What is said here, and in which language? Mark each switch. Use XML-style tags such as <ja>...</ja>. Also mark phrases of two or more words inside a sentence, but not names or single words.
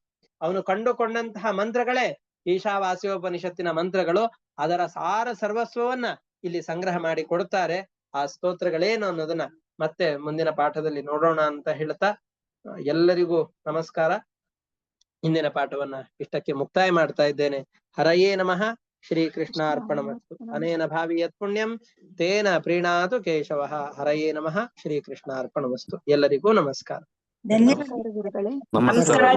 <kn>ಅವನು ಕಂಡುಕೊಂಡಂತಹ ಮಂತ್ರಗಳೇ ಈಶಾವಾಸ್ಯೋಪನಿಷತ್ತಿನ ಮಂತ್ರಗಳು. ಅದರ ಸಾರ ಸರ್ವಸ್ವವನ್ನ ಇಲ್ಲಿ ಸಂಗ್ರಹ ಮಾಡಿ ಕೊಡ್ತಾರೆ. ಆ ಸ್ತೋತ್ರಗಳೇನು ಅನ್ನೋದನ್ನ ಮತ್ತೆ ಮುಂದಿನ ಪಾಠದಲ್ಲಿ ನೋಡೋಣ ಅಂತ ಹೇಳ್ತಾ ಎಲ್ಲರಿಗೂ ನಮಸ್ಕಾರ. ಇಂದಿನ ಪಾಠವನ್ನ ಇಷ್ಟಕ್ಕೆ ಮುಕ್ತಾಯ ಮಾಡ್ತಾ ಇದ್ದೇನೆ.</kn> <sa>ಹರಯೇ ನಮಃ. ಶ್ರೀಕೃಷ್ಣ ಅರ್ಪಣಮಸ್ತು. ಅನೇನ ಭಾವಿ ಯತ್ ಪುಣ್ಯಂ ತೇನ ಪ್ರೀಣಾತು ಕೇಶವಃ. ಹರಯೇ ನಮಃ. ಶ್ರೀಕೃಷ್ಣ ಅರ್ಪಣಮಸ್ತು.</sa> <kn>ಎಲ್ಲರಿಗೂ ನಮಸ್ಕಾರ. ಧನ್ಯವಾದ ಗುರುಗಳೇ. ನಮಸ್ಕಾರ.</kn>